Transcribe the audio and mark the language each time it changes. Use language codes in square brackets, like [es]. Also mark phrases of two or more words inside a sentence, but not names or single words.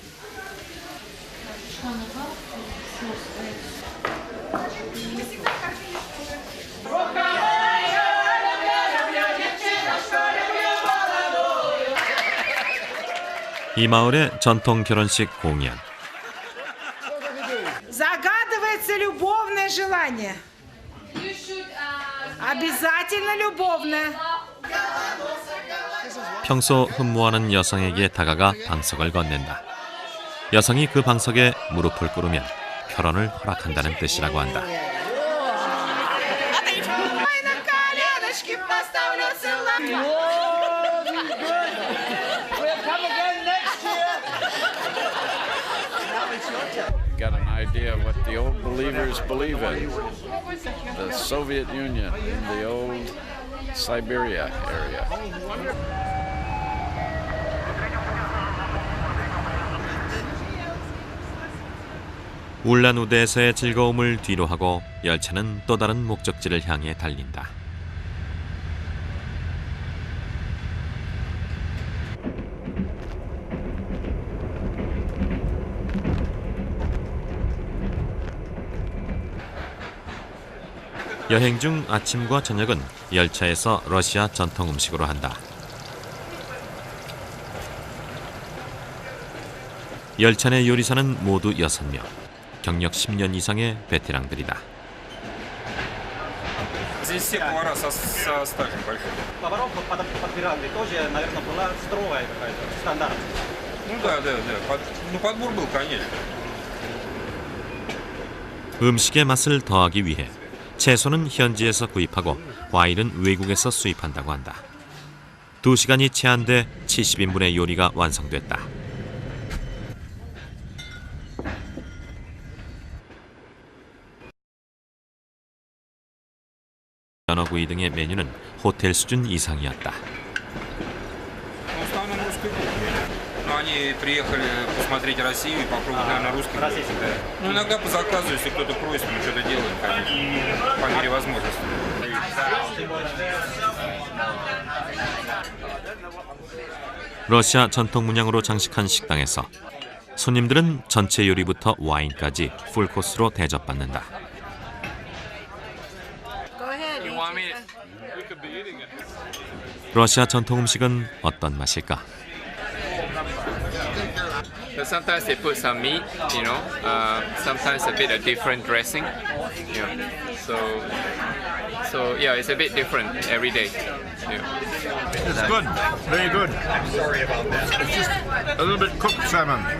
[ko] 이 마을의 전통 결혼식 공연. [ru] Загадывается любовное желание. Обязательно любовное. [ko] 평소 흠모하는 여성에게 다가가 방석을 건넨다. 여성이 그 방석에 무릎을 꿇으면 결혼을 허락한다는 뜻이라고 한다. [en] Got an idea of what the old believers believe in. The Soviet Union in the old Siberia area. [ko] 울란우데에서의 즐거움을 뒤로하고 열차는 또 다른 목적지를 향해 달린다. 여행 중 아침과 저녁은 열차에서 러시아 전통 음식으로 한다. 열차 내 요리사는 모두 6명, 경력 10년 이상의 베테랑들이다. [ru] Здесь все повара со стажем большим. Поваров подбирали тоже, наверное, была строгая какая-то, стандарт. Ну да. Подбор был, конечно. [ko] 음식의 맛을 더하기 위해 채소는 현지에서 구입하고 과일은 외국에서 수입한다고 한다. 2시간이 채 안 돼 70인분의 요리가 완성됐다. 연어구이 등의 메뉴는 호텔 수준 이상이었다. [ru] Но они приехали посмотреть Россию и попробовать, наверное, русский. Ну, иногда по заказу, если кто-то просит, мы что-то делаем, конечно, по мере возможности. [ko] 러시아 전통 문양으로 장식한 식당에서 손님들은 전체 요리부터 와인까지 풀코스로 대접받는다. 러시아 전통 음식은 어떤 맛일까? [en] So sometimes they put some meat, you know. Sometimes a bit of different dressing. Yeah. So yeah, it's a bit different every day. Yeah. It's good, very good. Sorry about that. It's just a little bit cooked salmon.